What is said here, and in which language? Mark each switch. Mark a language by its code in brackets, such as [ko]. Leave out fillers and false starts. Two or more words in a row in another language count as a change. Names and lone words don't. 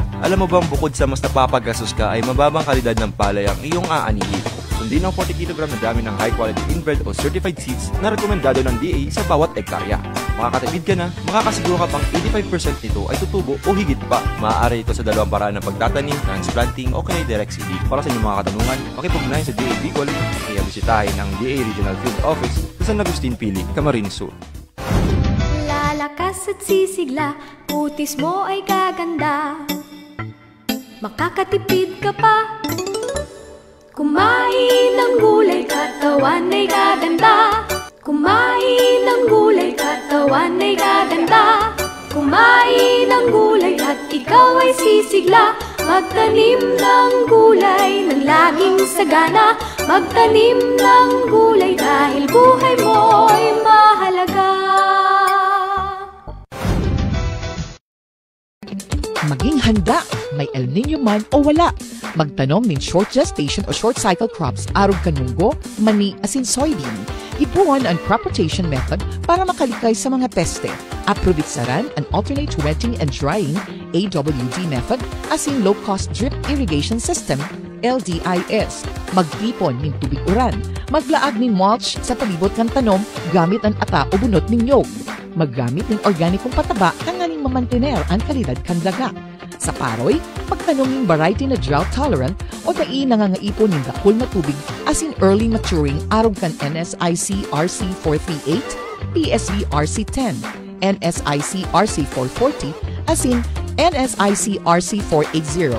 [tl] Alam mo bang bukod sa mas napapagastos ka ay mababang kalidad ng palay ang iyong aanihin? Sundin ang 40 kg na dami ng [en] high quality inbred [tl] o [en] certified seeds [tl] na rekomendado ng DA sa bawat ektarya. Makakatipid ka na, makakasiguro ka pang 85% nito ay tutubo o higit pa. Maaari ito sa dalawang paraan ng pagtatanim, transplanting o kaya [en] direct seeding. [tl] Para sa inyong mga katanungan, pakipugnayan sa DA Bicol, kaya bisitahin ang DA Regional Field Office sa San Agustin Pili, Camarines Sur. Lalakas at sisigla, putis mo ay gaganda. Makakatipid ka pa. Kumain ng gulay, katawan ay gaganda. Kumain ng gulay, katawan ay gaganda. Kumain ng gulay at ikaw ay sisigla. Magtanim ng gulay ng laging sagana. Magtanim ng gulay dahil buhay mo'y mahalaga. Maging handa, may El Nino man o wala. [bik] Magtanom ng [en] short gestation [bik] o [en] short cycle crops, [bik] arog kanunggo, mani, asin soybean. Ipuan ang [en] crop rotation method [bik] para makalikay sa mga peste. Aprovitsaran and [en] alternate wetting and drying, AWD method, [bik] asin [en] low-cost drip irrigation system, LDIS. [bik] Magtipon ng tubig uran. Maglaag ng mulch sa palibot ng tanom gamit ang ata o bunot ng nyog. Maggamit ng organikong pataba tanganing mamantener ang kalidad kan daga. Sa paroy, pagtanom ng variety na drought-tolerant o dai nangangaipon ng dakul na tubig asin [en] early maturing [bik] arog kan NSIC RC 438, PSV RC 10, NSIC RC 440, asin NSIC RC 480.